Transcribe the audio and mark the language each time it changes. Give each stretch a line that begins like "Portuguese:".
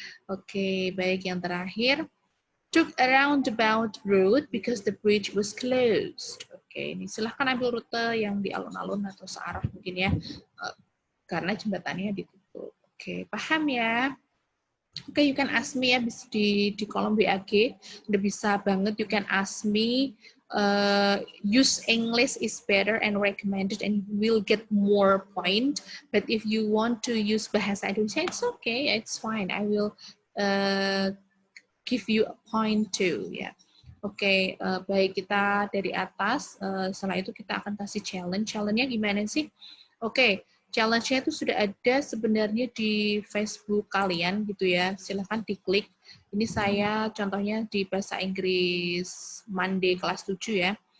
Indonesian: Oke, baik, yang terakhir,
English: took a roundabout route because the bridge was closed.
Indonesian: Oke, ini silahkan ambil rute yang di alun-alun atau searah mungkin ya, karena jembatannya ditutup. Oke, paham ya? Oke,
English: you can ask me
Indonesian: ya di kolom BAG. Udah bisa banget,
English: you can ask me. Use English is better and recommended and you will get more point. But if you want to use bahasa Indonesia, it's okay, it's fine. I will give you a point too ya.
Indonesian: Oke, baik, kita dari atas. Setelah itu kita akan kasih challenge. Challenge-nya gimana sih? Oke. Challenge-nya itu sudah ada sebenarnya di Facebook kalian gitu ya. Silahkan diklik. Ini saya contohnya di bahasa Inggris Monday kelas 7 ya.